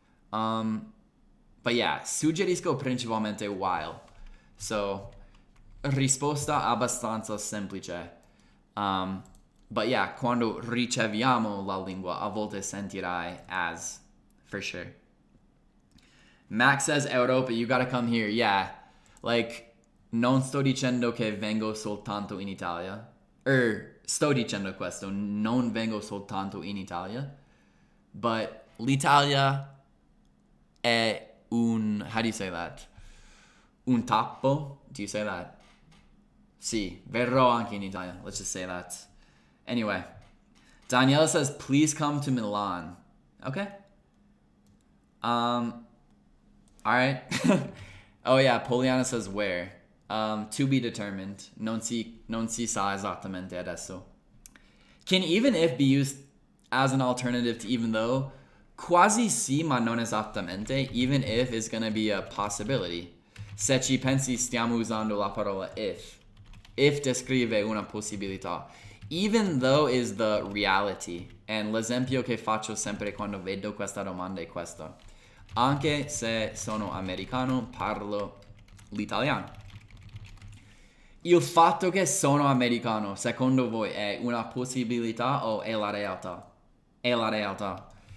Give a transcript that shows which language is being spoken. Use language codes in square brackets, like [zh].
[en] But yeah, [it] suggerisco principalmente while. So, risposta abbastanza semplice. [en] But yeah, [it] quando riceviamo la lingua, a volte sentirai as, [en] for sure. Max says, Europa, you gotta come here. Yeah, like, [it] non sto dicendo che vengo soltanto in Italia. Sto dicendo questo, non vengo soltanto in Italia. [en] But [it] l'Italia è [en] how do you say that? [it] Un tappo? [en] Do you say that? [it] Sì, verrò anche in Italia. [en] Let's just say that. Anyway, Daniela says, please come to Milan. Okay. All right. Oh yeah, Poliana says where. To be determined. [it] Non si sa esattamente adesso. [en] Can even if be used as an alternative to even though? [it] Quasi sì, ma non esattamente. [en] Even if is gonna be a possibility. [it] Se ci pensi, stiamo usando la parola if. If descrive una possibilità. [en] Even though is the reality. [it] And l'esempio che faccio sempre quando vedo questa domanda è questa. Anche se sono americano, parlo l'italiano. Il fatto che sono americano, secondo voi, è una possibilità o è la realtà? È la realtà.